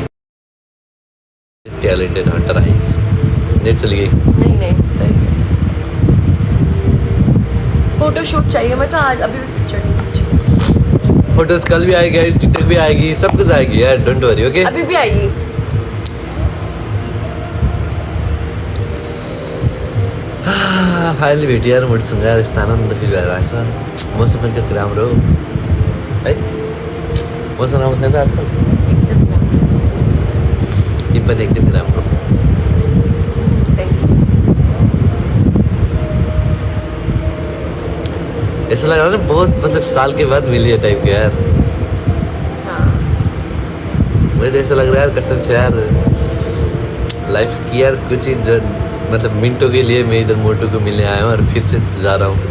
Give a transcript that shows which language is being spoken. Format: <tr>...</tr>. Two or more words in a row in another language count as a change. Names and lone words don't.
<en>talented hunter eyes.</en> <hi>नेट चली गई। नहीं सही है।</hi> <en>photo shoot</en> <hi>चाहिए, मैं तो आज अभी भी पिक्चर फोटोज कल भी आएगी, टिकटॉक भी आएगी, सब कुछ आएगी यार,</hi> <en>don't worry.</en> <hi>ओके अभी भी आएगी।</hi> <ne>फाइनली भेटी यार मोठीसँग यार, यस्तो आनन्द फिल भइरहेको छ। मौसम पनि कति राम्रो हो है, मौसम राम्रो छैन आजकल? एकदम राम्रो। ती पनि एकदमै राम्रो।</ne> <en>thank you.</en> <hi>ऐसा लग रहा है ना बहुत मतलब साल के बाद मिली है टाइप के यार। हाँ मुझे तो ऐसा लग रहा है यार कसम से यार, लाइफ की यार कुछ ही मतलब मिनटों के लिए मैं इधर मोटू को मिलने आया हूँ और फिर से जा रहा हूँ।</hi>